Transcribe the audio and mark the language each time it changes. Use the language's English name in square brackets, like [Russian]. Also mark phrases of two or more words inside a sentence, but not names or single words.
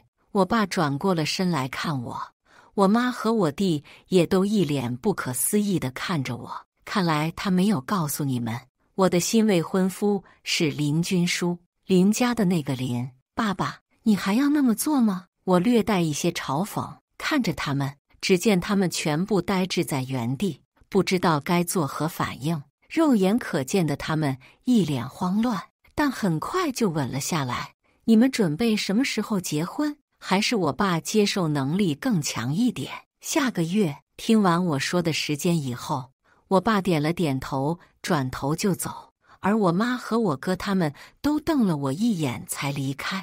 [Chinese] 我爸轉過了身來看我，我媽和我弟也都一臉不可思議地看着我。看來他沒有告訴你們，我的新未婚夫是林軍書，林家的那個林。爸爸，你還要那麼做嗎？我略帶一些嘲諷看着他們，只見他們全部呆滯在原地，不知道該作何反應。肉眼可見的他們一臉慌亂，但很快就穩了下來。你們準備什麼時候結婚？還是我爸接受能力更強一點？下個月。聽完我說的時間以後，我爸點了點頭，轉頭就走，而我媽和我哥他們都瞪了我一眼才離開。